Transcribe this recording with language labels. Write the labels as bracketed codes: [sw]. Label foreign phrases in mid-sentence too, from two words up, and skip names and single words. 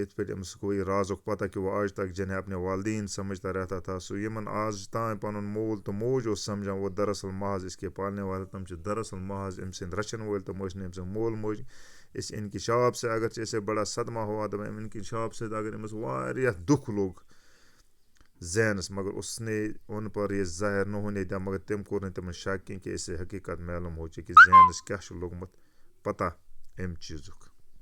[ks] یِتھ پٲٹھۍ أمِس گوٚو یہِ رازُک پتہ [ur] کہ وہ آج تک جنہیں اپنے والدین سمجھتا رہتا تھا. [ks] سُہ یِمن آز تام پنُن مول تہٕ موج اوس سمجھان, [ur] وہ دراصل محض اس کے پالنے والے. [ks] تِم چھِ دراصل محض أمۍ سٕنٛدۍ رچھن وٲلۍ. تِم ٲسۍ نہٕ أمۍ سٕنٛدۍ مول موج. [ur] اس انکشاف سے اگرچہ اسے بڑا صدمہ ہوا. [ks] دپان امہِ انکشاف سۭتۍ اگر أمِس واریاہ دُکھ لوٚگ زینس, [ur] مگر اس نے ان پر یہ ظاہر نہ ہونے دیا. [ks] مگر تٔمۍ کوٚر نہٕ تِمن شک کینٛہہ [ur] کہ اس سے حقیقت معلوم ہو چُکی [ks] کہ زینس کیٛاہ چھُ لوٚگمُت پتہ امہِ چیٖزُک.